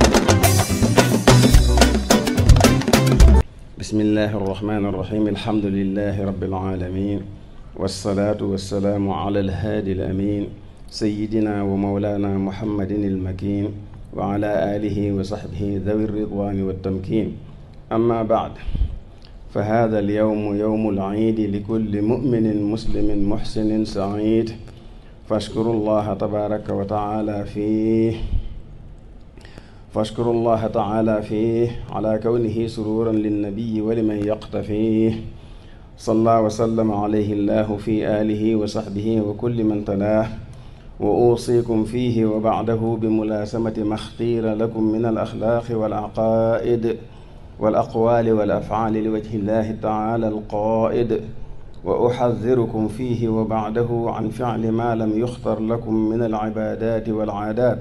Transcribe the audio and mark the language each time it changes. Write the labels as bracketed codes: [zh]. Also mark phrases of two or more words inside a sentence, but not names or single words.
[ar] بسم الله الرحمن الرحيم الحمد لله رب العالمين والصلاة والسلام على الهادي الأمين سيدنا ومولانا محمد المكين وعلى آله وصحبه ذوي الرضوان والتمكين أما بعد فهذا اليوم يوم العيد لكل مؤمن مسلم محسن سعيد فاشكروا الله تبارك وتعالى فيه على كونه سرورا للنبي ولمن يقتفيه صلى وسلم عليه الله في آله وصحبه وكل من تلاه وأوصيكم فيه وبعده بملاسمة ما اختير لكم من الأخلاق والعقائد والأقوال والأفعال لوجه الله تعالى القائد وأحذركم فيه وبعده عن فعل ما لم يختر لكم من العبادات والعادات